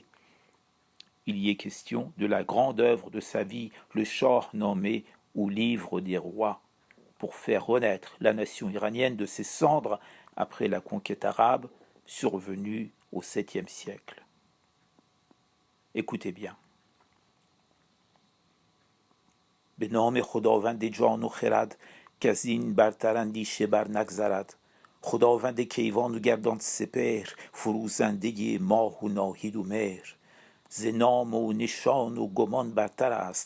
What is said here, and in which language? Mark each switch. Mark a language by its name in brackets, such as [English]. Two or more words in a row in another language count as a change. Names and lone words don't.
[French] Il y est question de la grande œuvre de sa vie, le Shahnameh ou livre des rois, pour faire renaître la nation iranienne de ses cendres après la conquête arabe survenue au 7e siècle. Écoutez bien. [Persian] به نام خداوند جان و خرد که از این برتر اندیشه بر نگذرد خداوند کیوان و گردان سپهر فروزنده ماه و ناهید و مهر ز نام و نشان و گمان برتر است